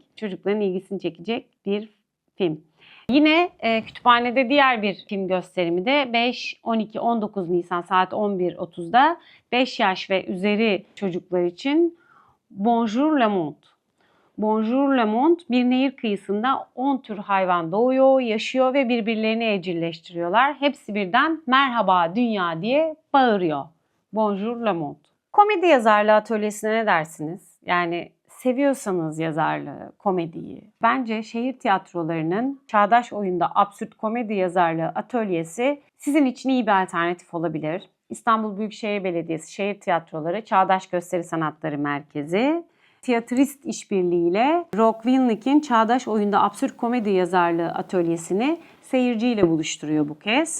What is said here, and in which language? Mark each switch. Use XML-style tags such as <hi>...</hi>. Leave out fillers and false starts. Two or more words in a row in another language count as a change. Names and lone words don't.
<tr>Çocukların ilgisini çekecek bir film. Yine kütüphanede diğer bir film gösterimi de 5, 12, 19 Nisan saat 11.30'da 5 yaş ve üzeri çocuklar için Bonjour le Monde. Bonjour le Monde bir nehir kıyısında 10 tür hayvan doğuyor, yaşıyor ve birbirlerini evcilleştiriyorlar. Hepsi birden merhaba dünya diye bağırıyor. Bonjour le Monde. Komedi yazarlığı atölyesine ne dersiniz? Yani seviyorsanız yazarlığı, komediyi. Bence şehir tiyatrolarının çağdaş oyunda absürt komedi yazarlığı atölyesi sizin için iyi bir alternatif olabilir. İstanbul Büyükşehir Belediyesi Şehir Tiyatroları Çağdaş Gösteri Sanatları Merkezi Tiyatrist işbirliğiyle Rock Winlick'in Çağdaş Oyunda Absürt Komedi Yazarlığı atölyesini seyirciyle buluşturuyor bu kez.</tr>